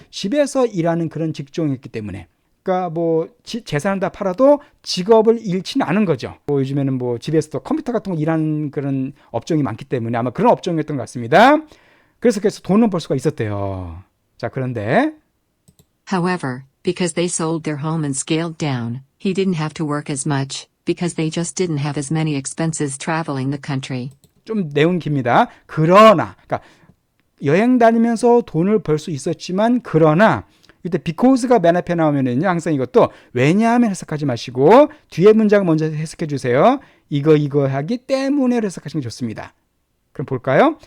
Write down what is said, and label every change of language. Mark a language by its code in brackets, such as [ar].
[ko] 집에서 일하는 그런 직종이었기 때문에. 그러니까 뭐 재산을 다 팔아도 직업을 잃지는 않은 거죠. 뭐 요즘에는 뭐 집에서도 컴퓨터 같은 거 일하는 그런 업종이 많기 때문에 아마 그런 업종이었던 것 같습니다. 그래서 돈은 벌 수가 있었대요. 자, 그런데 [en] However, because they sold their home and scaled down, he didn't have to work as much, because they just didn't have as many expenses traveling the country. [ko] 좀 내용 깁니다. 그러나, 그러니까 여행 다니면서 돈을 벌 수 있었지만 그러나 이때 because가 맨 앞에 나오면은요 항상 이것도 왜냐하면 해석하지 마시고 뒤에 문장 먼저 해석해 주세요. 이거 하기 때문에 해석하시는 게 좋습니다. 그럼 볼까요?